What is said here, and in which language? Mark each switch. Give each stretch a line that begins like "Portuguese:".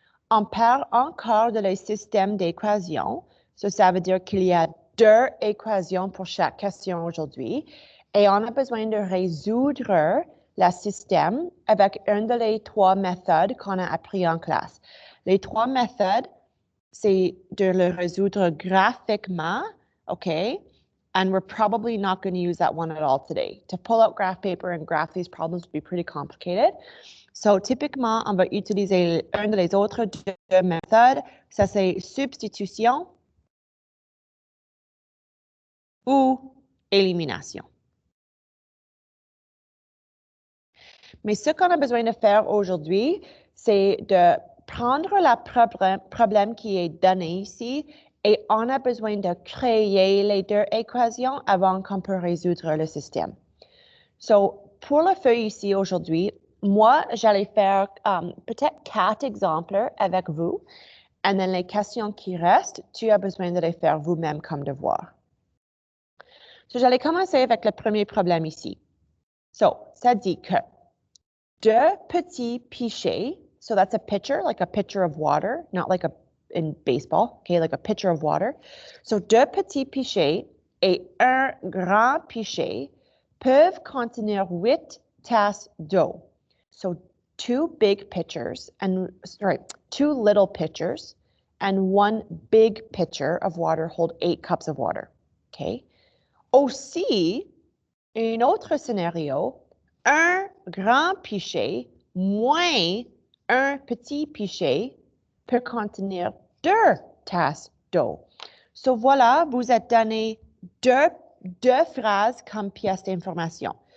French: On parle encore de le système d'équations. So, ça veut dire qu'il y a 2 équations pour chaque question aujourd'hui. Et on a besoin de résoudre le système avec une de les 3 méthodes qu'on a appris en classe. Les 3 méthodes, c'est de le résoudre graphiquement, OK?
English: And we're probably not going to use that one at all today. To pull out graph paper and graph these problems would be pretty complicated.
French: So, typiquement, on va utiliser une des autres 2 méthodes. Ça, c'est substitution ou élimination. Mais ce qu'on a besoin de faire aujourd'hui, c'est de prendre le problème qui est donné ici et on a besoin de créer les 2 équations avant qu'on peut résoudre le système. So, pour la feuille ici aujourd'hui, moi, j'allais faire peut-être 4 exemples avec vous. Et dans les questions qui restent, tu as besoin de les faire vous-même comme devoir. So, j'allais commencer avec le premier problème ici.
English: So,
French: ça dit que 2 petits pichets,
English: so that's a pitcher, like a pitcher of water, not like in baseball, okay, like a pitcher of water.
French: So, 2 petits pichets et un grand pichet peuvent contenir 8 tasses d'eau.
English: So 2 big pitchers and 2 little pitchers and 1 big pitcher of water hold 8 cups of water. Okay.
French: Aussi, un autre scénario, un grand pichet moins un petit pichet peut contenir 2 tasses d'eau. So voilà, vous êtes donné deux phrases comme pièce d'information.